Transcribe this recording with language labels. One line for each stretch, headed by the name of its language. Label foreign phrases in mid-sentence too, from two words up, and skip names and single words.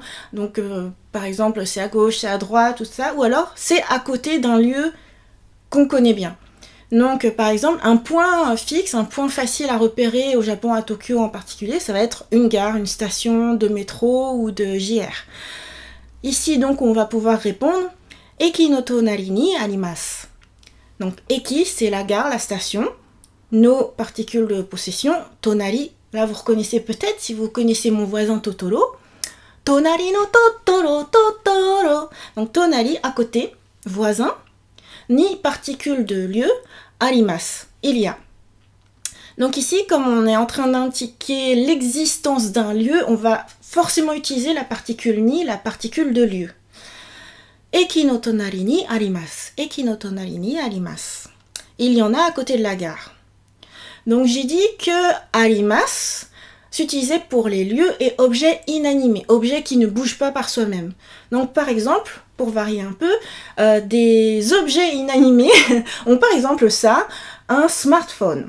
French: Donc, par exemple, c'est à gauche, c'est à droite, tout ça, ou alors c'est à côté d'un lieu qu'on connaît bien. Donc, par exemple, un point fixe, un point facile à repérer au Japon, à Tokyo en particulier, ça va être une gare, une station de métro ou de JR. Ici, donc, on va pouvoir répondre «
Japanese: 駅の隣にあります ».
French: Donc, Eki, c'est la gare, la station. No, particules de possession. Tonari, là, vous reconnaissez peut-être, si vous connaissez mon voisin Totoro. Tonari no Totoro, Totoro. Donc, tonari, à côté, voisin. Ni, particule de lieu. Arimasu, il y a. Donc ici, comme on est en train d'indiquer l'existence d'un lieu, on va forcément utiliser la particule ni, la particule de lieu.
Japanese: 駅の隣にあります. 駅の隣にあります.
French: Il y en a à côté de la gare. Donc j'ai dit que arimasu s'utilisait pour les lieux et objets inanimés, objets qui ne bougent pas par soi-même. Donc par exemple, pour varier un peu, des objets inanimés ont par exemple ça, un smartphone.